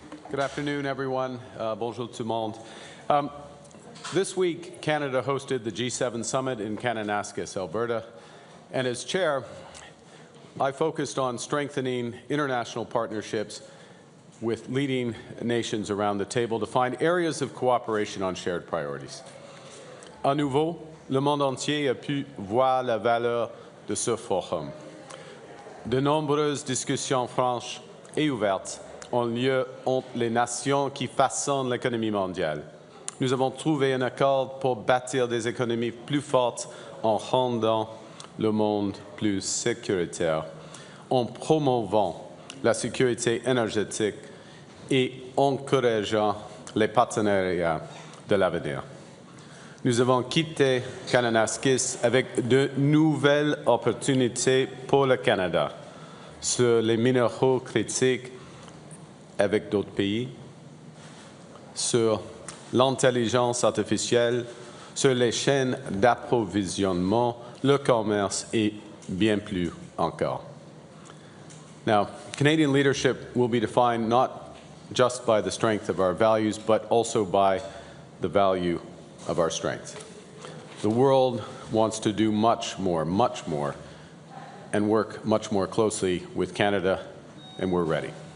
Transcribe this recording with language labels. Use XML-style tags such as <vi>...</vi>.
<en>Good afternoon, everyone.</en> <fr>Bonjour tout le monde.</fr> <en>This week, Canada hosted the G7 summit in Kananaskis, Alberta. And as chair, I focused on strengthening international partnerships with leading nations around the table to find areas of cooperation on shared priorities.</en> <fr>À nouveau, le monde entier a pu voir la valeur de ce forum. De nombreuses discussions franches et ouvertes ont lieu entre les nations qui façonnent l'économie mondiale. Nous avons trouvé un accord pour bâtir des économies plus fortes en rendant le monde plus sécuritaire, en promouvant la sécurité énergétique et encourageant les partenariats de l'avenir. Nous avons quitté Kananaskis avec de nouvelles opportunités pour le Canada sur les minéraux critiques avec d'autres pays, sur l'intelligence artificielle, sur les chaînes d'approvisionnement, le commerce et bien plus encore.</fr> <en>Now, Canadian leadership will be defined not just by the strength of our values, but also by the value of our strength. The world wants to do much more, and work much more closely with Canada, and we're ready.</en>